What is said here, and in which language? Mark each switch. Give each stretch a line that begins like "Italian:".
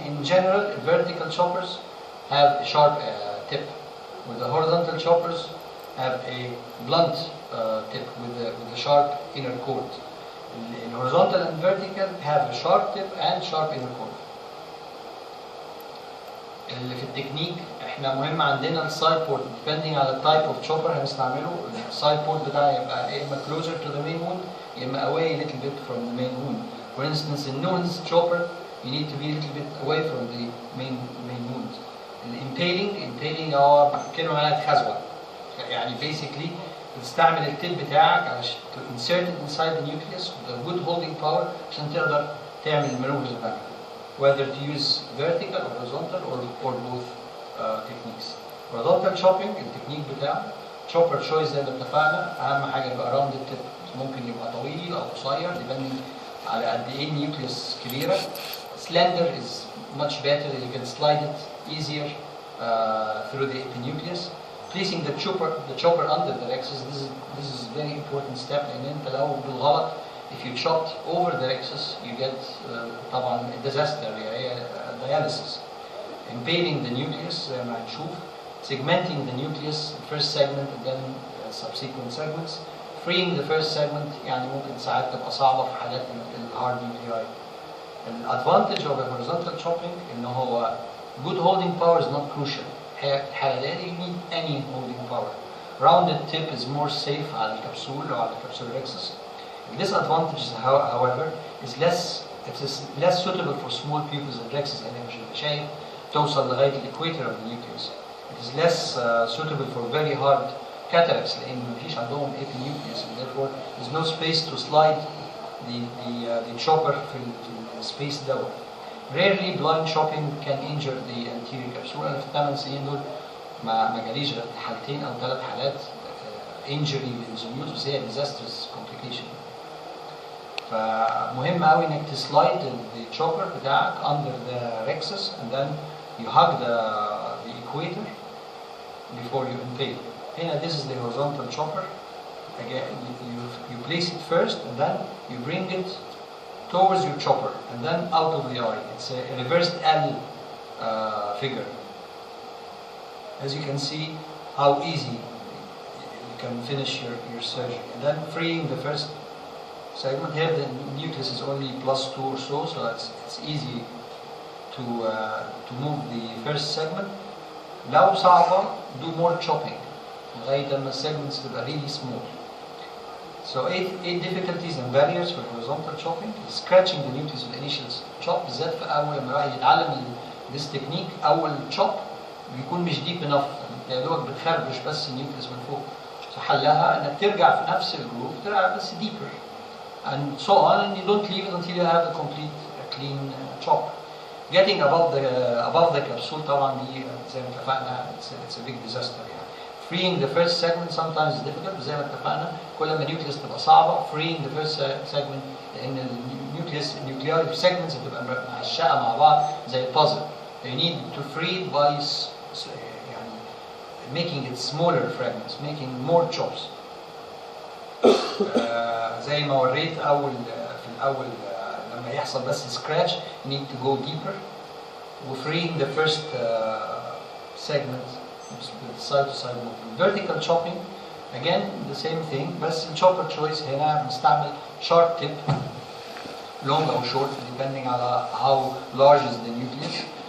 English: In general vertical choppers have a sharp tip, where the horizontal choppers have a blunt tip with a sharp inner chord. In horizontal and vertical have a sharp tip and sharp inner chord.
Arabic: اللي في التكنيك احنا مهم عندنا السايد بورت depending على التايب اوف تشوبر هنستعمله. السايد بورت بتاعي يبقى يا اما
English: closer to the main wound
Arabic: يا اما
English: away a little bit from the main wound. For instance, in Noon's chopper you need to be a little bit away from the main wound.
Arabic: Impaling هو كلمة معناها تخزوة، يعني basically تستعمل التيب بتاعك علشان
English: to insert it inside the nucleus with a good holding power
Arabic: عشان تقدر تعمل المانوفرز بتاعتك.
English: Whether to use vertical or horizontal or both techniques.
Arabic: Horizontal chopping التكنيك بتاعه chopper choice زي ما اتفقنا، أهم حاجة يبقى round التيب، ممكن يبقى طويل أو قصير depending على قد إيه النيوكليوس كبيرة.
English: Slender is much better, you can slide it easier through the nucleus. Placing the chopper under the rexus, this is a very important step
Arabic: لأن أنت لو بالغلط
English: if you chopped over the rexus you get
Arabic: طبعا
English: disaster هي dialysis. Impaling the nucleus
Arabic: زي ما هنشوف.
English: Segmenting the nucleus, first segment and then subsequent segments. Freeing the first segment
Arabic: يعني ممكن ساعات تبقى صعبة في حالات الهارد nuclei.
English: الادفانتج of a horizontal chopping
Arabic: إنه هو
English: good holding power is not crucial.
Arabic: الحالة دي
English: you need any holding power. Rounded tip is more safe
Arabic: على الكبسول أو على الكبسول
English: rexus. The disadvantage, however, is less suitable for small pupils and rexus.
Arabic: يعني مش شايف توصل لغاية الإكويتر
English: of the nucleus. It is less suitable for very hard cataracts
Arabic: لأن مفيش عندهم
English: epinucleus and therefore there's no space to slide the chopper
Arabic: في السبيس دوت.
English: Rarely blind chopping can injure the anterior capsule.
Arabic: أنا في ال8 سنين دول ما جاليش غير حالتين أو 3 حالات injury للزميوت بس هي
English: disastrous complication.
Arabic: فمهم قوي إنك تسلايد
English: the chopper
Arabic: بتاعك
English: under the rexus and then you hug the equator before you impale. Here, this is the horizontal chopper. Again, you place it first and then you bring it towards your chopper and then out of the eye. It's a reversed L figure. As you can see how easy you can finish your surgery. And then freeing the first segment. Here the nucleus is only +2 or so it's easy to move the first segment.
Arabic: لو صعبة
English: do more chopping
Arabic: لغاية لما
English: segments تبقى really small. So 8 difficulties and barriers for horizontal chopping. Scratching the nucleus with initial chop
Arabic: بالذات في أول لما الواحد يتعلم
English: this technique أول chop
Arabic: بيكون مش
English: deep enough.
Arabic: يا دوبك بتخربش بس النيوكليس من فوق. حلها إنك ترجع في نفس الجروب ترجع بس
English: deeper and so on and you don't leave it until you have a complete clean chop. Getting above the capsule
Arabic: طبعا دي زي ما اتفقنا
English: it's a big disaster يعني. Freeing the first segment sometimes is difficult
Arabic: زي ما اتفقنا كل ما النيوكليس تبقى صعبة
English: freeing the first segment
Arabic: لأن النيوكليار segments بتبقى مهشقة مع بعض زي البازل.
English: You need to free it by يعني making it smaller fragments, making more chops.
Arabic: زي ما وريت في الأول لما يحصل بس
English: scratch you need to go deeper. Freeing the first segment with side to side movement. Vertical chopping again the same thing
Arabic: بس
English: الchopper choice هنا بنستعمل sharp tip long or short depending على how large is the nucleus.